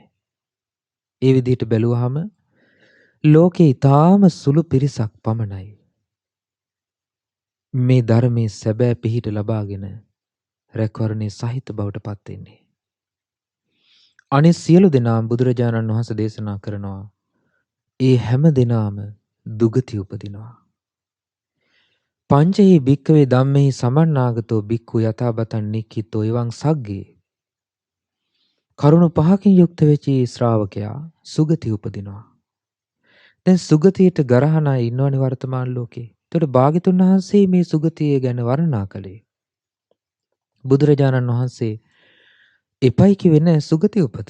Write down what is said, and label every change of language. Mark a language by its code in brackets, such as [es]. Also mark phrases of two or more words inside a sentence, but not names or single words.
[si] ඒ විදිහට බැලුවාම ලෝකේ ඊටාම සුළු පිරිසක් පමණයි මේ ධර්මයේ සැබෑ පිහිට ලබාගෙන රැකවරණේ සහිත බවට පත් වෙන්නේ. අනිත් සියලු දෙනා බුදුරජාණන් වහන්සේ දේශනා කරනවා ඒ හැම දෙනාම දුගති උපදිනවා. [pi] පංචෙහි භික්කවේ ධම්මෙහි සමන්නාගතෝ භික්ඛු යථාබතං නික්ඛිතෝ එවං සග්ගේ. [si] කරුණු පහකින් යුක්ත වෙච්ච ශ්‍රාවකයා සුගති උපදිනවා. දැන් සුගතියට ගරහන අය ඉන්නවනේ වර්තමාන ලෝකේ. ඒතකොට භාග්‍යතුන් වහන්සේ මේ සුගතිය ගැන වර්ණනා කළේ. බුදුරජාණන් වහන්සේ එපයි කිව්වේ නැහැ සුගති උපත.